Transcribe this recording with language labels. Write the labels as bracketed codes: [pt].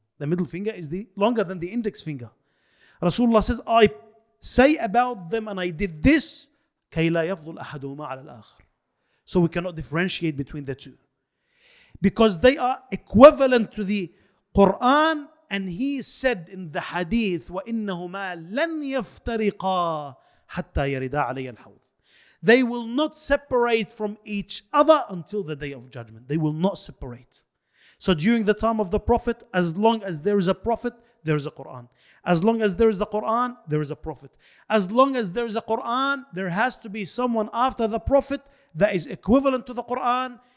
[en] The middle finger is longer than the index finger. Rasulullah says, I say about them, and I did this, [ar] كي لا يفضل أحدهما على الآخر. [en] So we cannot differentiate between the two, because they are equivalent to the Quran. And he said in the hadith, [ar] وَإِنَّهُمَا لَنْ يَفْتَرِقَا حَتَّى يَرِدَا عَلَيَّ الْحَوْضِ. [en] They will not separate from each other until the day of judgment. They will not separate. So during the time of the Prophet, as long as there is a Prophet, there is a Quran. As long as there is the Quran, there is a Prophet. As long as there is a Quran, there has to be someone after the Prophet that is equivalent to the Quran.